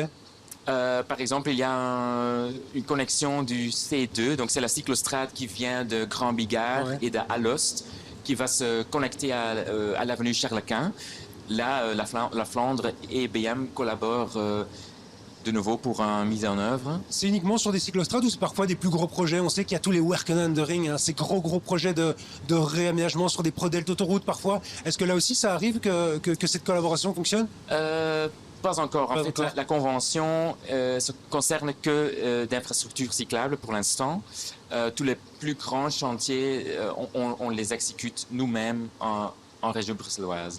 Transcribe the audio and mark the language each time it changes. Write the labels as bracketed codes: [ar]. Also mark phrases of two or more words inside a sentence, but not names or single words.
[fr] Par exemple, il y a une connexion du C2, donc c'est la cyclostrade qui vient de Grand Bigard et de Alost, qui va se connecter à l'avenue Charles-Quint. Là, la Flandre et BM collaborent de nouveau pour une mise en œuvre. C'est uniquement sur des cyclostrades ou c'est parfois des plus gros projets? On sait qu'il y a tous les Werken aan de Ring, ces gros projets de réaménagement sur des prodels d'autoroute parfois. Est-ce que là aussi ça arrive que cette collaboration fonctionne? Pas encore. En fait, la convention se concerne que d'infrastructures cyclables pour l'instant. Tous les plus grands chantiers, on les exécute nous-mêmes en région bruxelloise.